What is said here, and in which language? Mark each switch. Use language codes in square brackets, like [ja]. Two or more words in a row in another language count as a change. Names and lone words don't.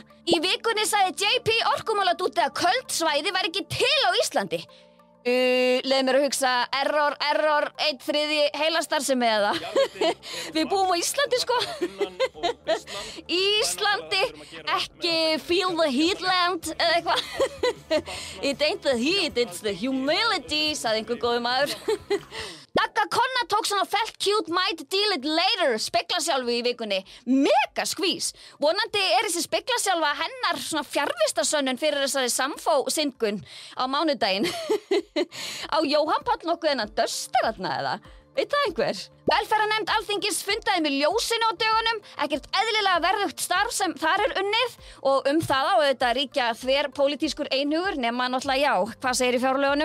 [is] Í vikunni sagði JP orkumáladúti að köld svæði var ekki til á Íslandi. Leið mér að hugsa error, 1/3 heilastarfsemi eða. Við búum á Íslandi sko. Íslandi, ekki [en] feel the heatland [is] eða eitthvað. [en] It ain't the heat, it's the humility, [is] sagði einhver góður maður. Dagga Konna tók svona [en] felt cute might deal it later [is] speglasjálfu í vikunni. Mega skvís. Vonandi þessi speglasjálfa hennar svona fjarvistarsönnun fyrir þessari samfó-syndgun á mánudaginn. Á Jóhann Páll nokkuð þennan döster þarna eða? Veit það einhver? Velferðarnefnd Alþingis fundaði með ljósinu á dögunum, ekkert eðlilega verðugt starf sem þar unnið og það á auðvitað ríkja þverpólitískur einhugur nema náttúrulega já, hvað segir í fjárlögunum?